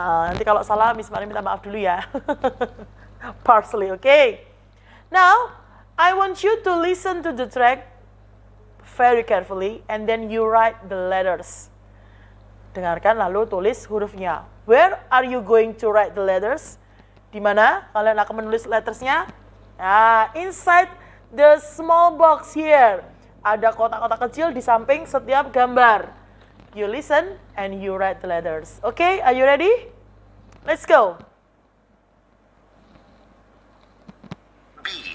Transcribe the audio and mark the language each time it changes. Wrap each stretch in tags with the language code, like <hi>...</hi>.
<id>Nanti kalau salah Miss Mari minta maaf dulu ya. Parsley, okay?</id> <en>Now, I want you to listen to the track very carefully and then you write the letters.</en> <id>Dengarkan lalu tulis hurufnya.</id> <en>Where are you going to write the letters?</en> <id>Di mana kalian akan menulis lettersnya?</id> <en>Inside the small box here.</en> <id>Ada kotak-kotak kecil di samping setiap gambar.</id> <en>You listen and you write the letters. Okay, are you ready? Let's go. B.</en>